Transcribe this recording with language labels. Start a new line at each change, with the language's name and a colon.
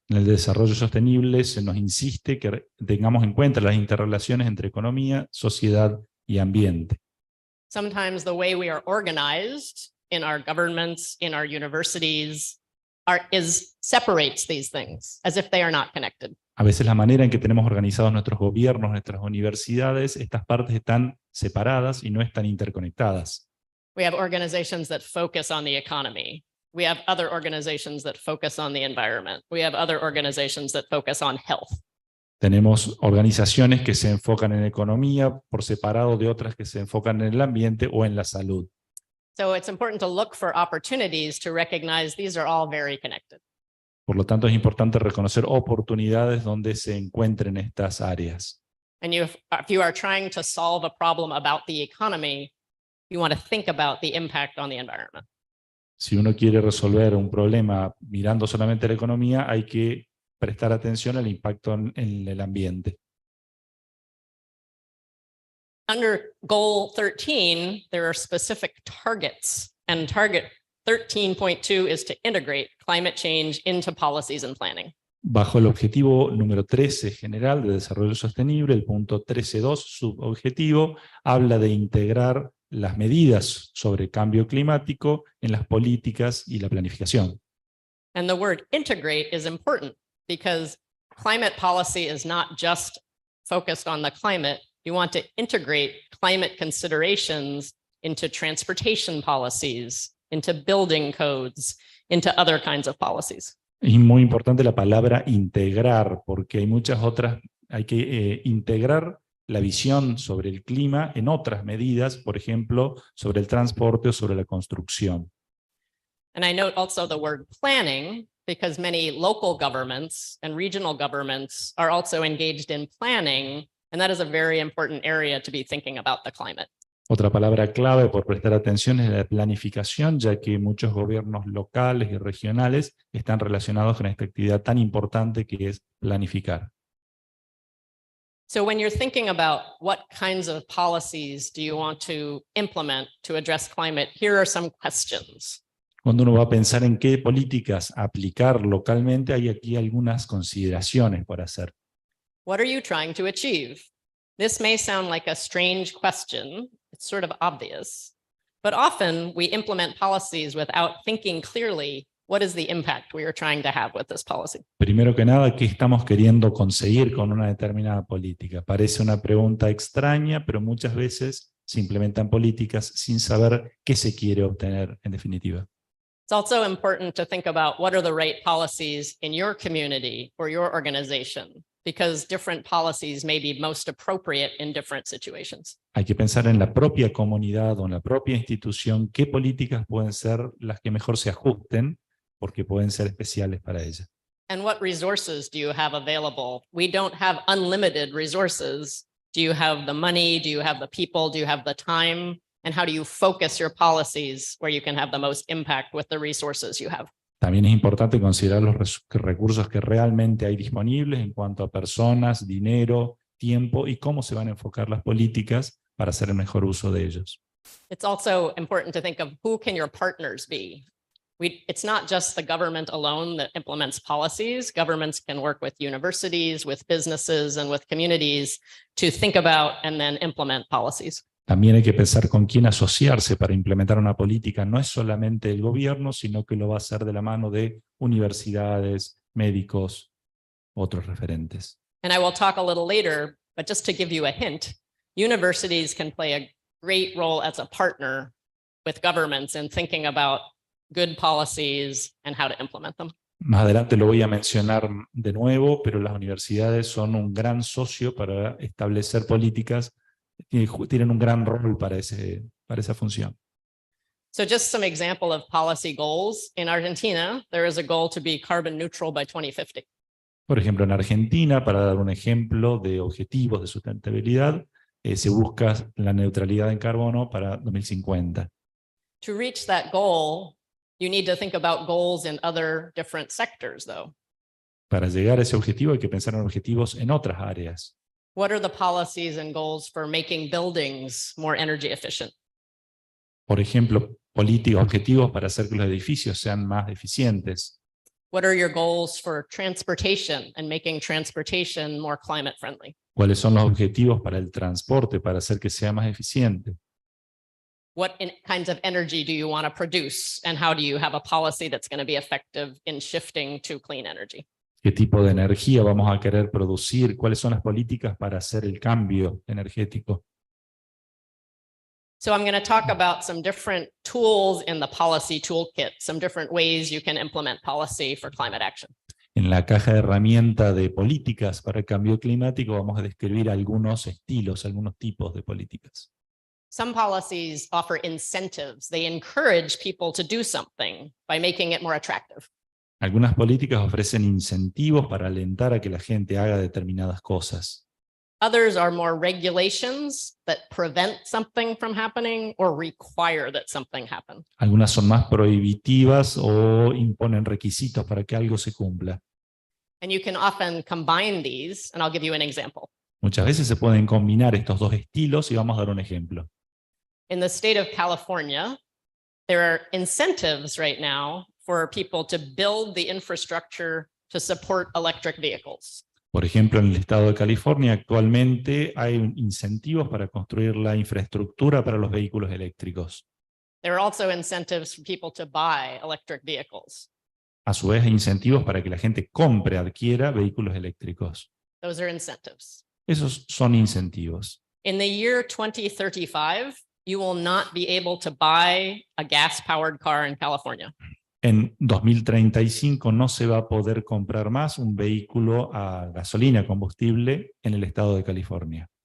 Spanish: En el desarrollo sostenible se nos insiste que tengamos en cuenta las interrelaciones entre economía, sociedad y ambiente.
English: Sometimes the way we are organized in our governments, in our universities, separates these things as if they are not connected.
Spanish: A veces la manera en que tenemos organizados nuestros gobiernos, nuestras universidades, estas partes están separadas y no están interconectadas.
English: We have organizations that focus on the economy. We have other organizations that focus on the environment. We have other organizations that focus on health.
Spanish: Tenemos organizaciones que se enfocan en economía por separado de otras que se enfocan en el ambiente o en la salud.
English: So it's important to look for opportunities to recognize these are all very connected.
Spanish: Por lo tanto, es importante reconocer oportunidades donde se encuentren estas áreas.
English: And if you are trying to solve a problem about the economy, you want to think about the impact on the environment.
Spanish: Si uno quiere resolver un problema mirando solamente la economía, hay que prestar atención al impacto en el ambiente.
English: Under Goal 13, there are specific targets, and target 13.2 is to integrate climate change into policies and planning.
Spanish: Bajo el objetivo número 13 general de desarrollo sostenible, el punto 13.2 subobjetivo habla de integrar las medidas sobre cambio climático en las políticas y la planificación.
English: And the word integrate is important because climate policy is not just focused on the climate. You want to integrate climate considerations into transportation policies, into building codes, into other kinds of policies.
Spanish: Es muy importante la palabra integrar, porque hay muchas otras, hay que integrar la visión sobre el clima en otras medidas, por ejemplo, sobre el transporte o sobre la construcción.
English: And I note also the word planning, because many local governments and regional governments are also engaged in planning, and that is a very important area to be thinking about the climate.
Spanish: Otra palabra clave por prestar atención es la planificación, ya que muchos gobiernos locales y regionales están relacionados con esta actividad tan importante que es planificar.
English: So when you're thinking about what kinds of policies do you want to implement to address climate, here are some questions.
Spanish: Cuando uno va a pensar en qué políticas aplicar localmente, hay aquí algunas consideraciones por hacer.
English: What are you trying to achieve? This may sound like a strange question. It's sort of obvious, but often we implement policies without thinking clearly what is the impact we are trying to have with this policy.
Spanish: Primero que nada, ¿qué estamos queriendo conseguir con una determinada política? Parece una pregunta extraña, pero muchas veces se implementan políticas sin saber qué se quiere obtener en definitiva.
English: It's also important to think about what are the right policies in your community or your organization, because different policies may be most appropriate in different situations.
Spanish: Hay que pensar en la propia comunidad o en la propia institución qué políticas pueden ser las que mejor se ajusten, porque pueden ser especiales para ella.
English: And what resources do you have available? We don't have unlimited resources. Do you have the money? Do you have the people? Do you have the time? And how do you focus your policies where you can have the most impact with the resources you have?
Spanish: También es importante considerar los recursos que realmente hay disponibles en cuanto a personas, dinero, tiempo y cómo se van a enfocar las políticas para hacer el mejor uso de ellos.
English: It's also important to think of who can your partners be. It's not just the government alone that implements policies. Governments can work with universities, with businesses, and with communities to think about and then implement policies.
Spanish: También hay que pensar con quién asociarse para implementar una política. No es solamente el gobierno, sino que lo va a hacer de la mano de universidades, médicos, otros referentes.
English: And I will talk a little later, but just to give you a hint, universities can play a great role as a partner with governments in thinking about good policies and how to implement them.
Spanish: Más adelante lo voy a mencionar de nuevo, pero las universidades son un gran socio para establecer políticas. Tienen un gran rol para esa función.
English: So just some example of policy goals. In Argentina, there is a goal to be carbon neutral by 2050.
Spanish: Por ejemplo, en Argentina, para dar un ejemplo de objetivos de sustentabilidad, se busca la neutralidad en carbono para 2050.
English: To reach that goal, you need to think about goals in other different sectors, though.
Spanish: Para llegar a ese objetivo hay que pensar en objetivos en otras áreas.
English: What are the policies and goals for making buildings more energy efficient?
Spanish: Por ejemplo, políticas, objetivos para hacer que los edificios sean más eficientes.
English: What are your goals for transportation and making transportation more climate friendly?
Spanish: ¿Cuáles son los objetivos para el transporte, para hacer que sea más eficiente?
English: What kinds of energy do you want to produce, and how do you have a policy that's going to be effective in shifting to clean energy?
Spanish: ¿Qué tipo de energía vamos a querer producir? ¿Cuáles son las políticas para hacer el cambio energético?
English: So I'm going to talk about some different tools in the policy toolkit, some different ways you can implement policy for climate action.
Spanish: En la caja de herramientas de políticas para el cambio climático vamos a describir algunos estilos, algunos tipos de políticas.
English: Some policies offer incentives. They encourage people to do something by making it more attractive.
Spanish: Algunas políticas ofrecen incentivos para alentar a que la gente haga determinadas cosas.
English: Others are more regulations that prevent something from happening or require that something happen.
Spanish: Algunas son más prohibitivas o imponen requisitos para que algo se cumpla.
English: And you can often combine these, and I'll give you an example.
Spanish: Muchas veces se pueden combinar estos dos estilos y vamos a dar un ejemplo.
English: In the state of California, there are incentives right now for people to build the infrastructure to support electric vehicles.
Spanish: Por ejemplo, en el estado de California actualmente hay incentivos para construir la infraestructura para los vehículos eléctricos.
English: There are also incentives for people to buy electric vehicles.
Spanish: A su vez, hay incentivos para que la gente compre, adquiera vehículos eléctricos.
English: Those are incentives.
Spanish: Esos son incentivos.
English: In the year 2035, you will not be able to buy a gas-powered car in California.
Spanish: En 2035 no se va a poder comprar más un vehículo a gasolina, combustible, en el estado de California.